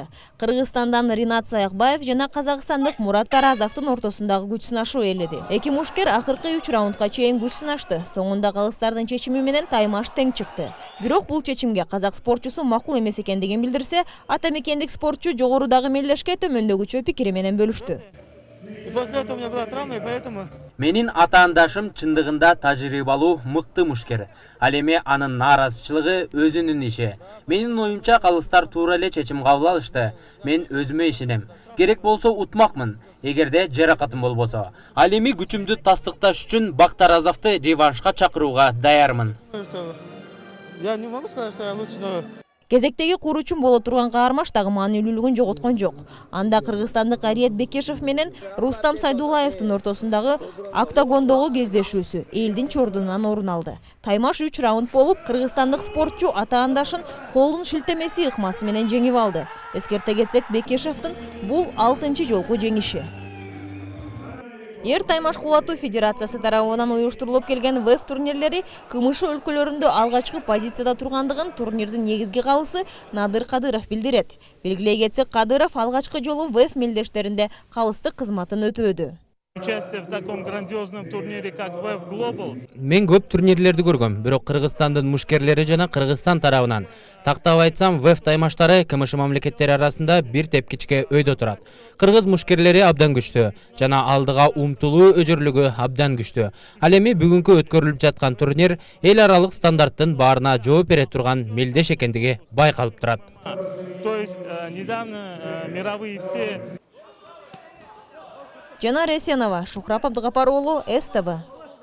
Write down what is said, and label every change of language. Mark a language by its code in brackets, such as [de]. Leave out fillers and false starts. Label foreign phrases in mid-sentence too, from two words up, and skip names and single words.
[ky] Кыргызстандан Ринат Саякбаев жана казакстандык Мурат Таразовдун ортосундагы күч сынашуу эледи. Эки мушкер акыркы 3 раундга чейин күч сынашты. Соңунда калыстардын чечими менен таймаш тең чыкты. Бирок бул чечимге казак спортчусу макул эмес экендигин билдирсе, ата мекендик спортчу жогорудагы мелдешке төмөндөгүчө пикири менен бөлүштү. [ru] После этого у меня была травма, и поэтому [ky] Менин атаандашым чындыгында тажрыйбалуу мыкты мушкер. Ал эми анын нааразычылыгы өзүнүн иши. Менин оюмча калыстар туура эле чечим кабыл алышты. Мен өзүмө ишенем. Керек болсо утмакмын, эгерде жаракатым болбосо. Ал эми күчүмдү тастыкташ үчүн Бак Таразовду реваншка чакырууга даярмын. [ru] я не могу сказать, что я лучше, но [ky] Кезектеги куруучун боло турган каармаш дагы маанилүүлүгүн жоготкон жок. Анда кыргызстандык Ариет Бекешев менен Рустам Сайдуллаевдин ортосундагы октагондогу кездешүүсү элдин чордунан орун алды. Таймаш 3 раунд болуп, кыргызстандык спортчу атаандашын колдун шилтемеси ыкмасы менен жеңип алды. Эскерте кетсек, Бекешевдин бул 6-чы жолку жеңиши. Эр таймаш кулатуу федерациясы тарабынан уюштурулуп келген VEF турнирлери КМШ өлкөлөрүндө алгачкы позицияда тургандыгын турнирдин негизги калысы Надыр Кадыров билдирет. Белгилей кетсек, Кадыров алгачкы жолу VEF мелдештеринде калыстык кызматын өтөөдү. [ru] Участие в таком грандиозном турнире, как VEF Global. [ky] Мен көп турнирлерди көргөм, бирок Кыргызстандын мушкерлери жана Кыргызстан тарабынан. Тактап айтсам, VEF таймаштары КМШ мамлекеттери арасында бир тепкичке өйдө турат. Кыргыз мушкерлери абдан күчтүү жана алдыга умтулуу өжөрлүгү абдан күчтүү. Ал эми бүгүнкү өткөрүлүп жаткан турнир эл аралык стандарттын баарына жооп бере турган мелдеш экендиги байкалып турат. [ru] То есть недавно мировые все [ky] Жанар Эсенова, Шухрап Абдыгапар уулу, СТВ.